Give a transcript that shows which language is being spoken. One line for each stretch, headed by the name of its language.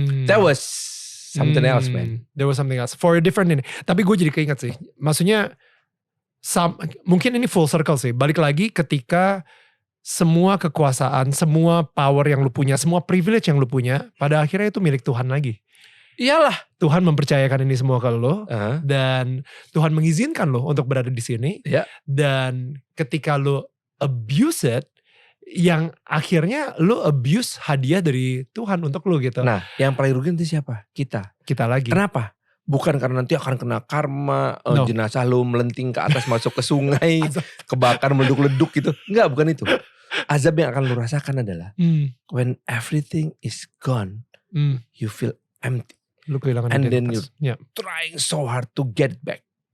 English: That was something else, man. That was something else for a different ini.
Indonesian: Tapi gue jadi keinget sih. Maksudnya mungkin ini full circle sih. Balik lagi ketika semua kekuasaan, semua power yang lu punya, semua privilege yang lu punya, pada akhirnya itu milik Tuhan lagi. Iyalah, Tuhan mempercayakan ini semua ke lo, dan Tuhan mengizinkan lo untuk berada di sini. Dan ketika lo
English: abuse it,
Indonesian: yang akhirnya lo abuse hadiah dari Tuhan untuk lo gitu. Nah, yang paling rugi itu siapa? Kita lagi. Kenapa? Bukan karena nanti akan kena karma, jenazah lo melenting ke atas masuk ke sungai, kebakar meleduk-leduk gitu. Enggak, bukan itu. Azab yang akan lo rasakan adalah
English: when everything is gone, you feel empty.
Indonesian: Lu kehilangan
English: and
Indonesian: identitas.
English: then you're trying so hard to get back.